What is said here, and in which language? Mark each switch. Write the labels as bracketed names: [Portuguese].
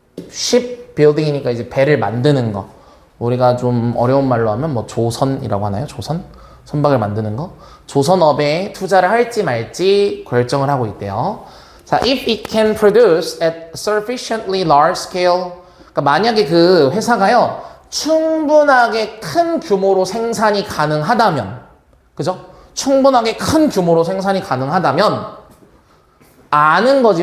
[Korean] shipbuilding이니까 이제 배를 만드는 거. 우리가 좀 어려운 말로 하면 뭐 조선이라고 하나요? 조선? 선박을 만드는 거. 조선업에 투자를 할지 말지 결정을 하고 있대요. 자, [English] if it can produce at sufficiently large scale. [Korean] 그러니까 만약에 그 회사가요, 충분하게 큰 규모로 생산이 가능하다면, 그죠? 충분하게 큰 규모로 생산이 가능하다면, 아는 거지.